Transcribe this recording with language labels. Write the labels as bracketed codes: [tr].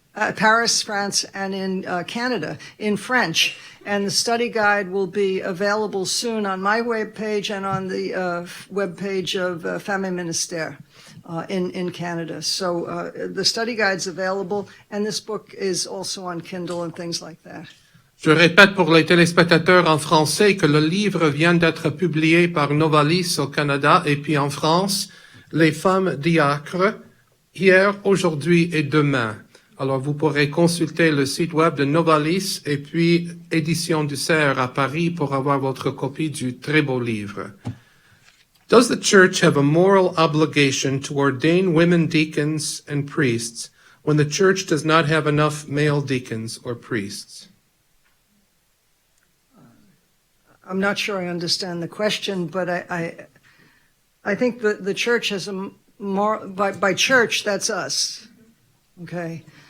[en] Paris, France, and in Canada, in French. And the study guide will be available soon on my webpage and on the webpage of Femmes Ministère in Canada. So the study guide's available, and this book is also on Kindle and things like that. [fr] Je répète pour les téléspectateurs en français que le livre vient d'être publié par Novalis au Canada et puis en France, Les femmes diacres, hier, aujourd'hui et demain. Alors, vous pourrez consulter le site web de Novalis et puis Édition du Cerf à Paris pour avoir votre copie du très beau livre. [en] Does the Church have a moral obligation to ordain women deacons and priests when the Church does not have enough male deacons or priests? I'm not sure I understand the question, but I think the church has by church, that's us, okay?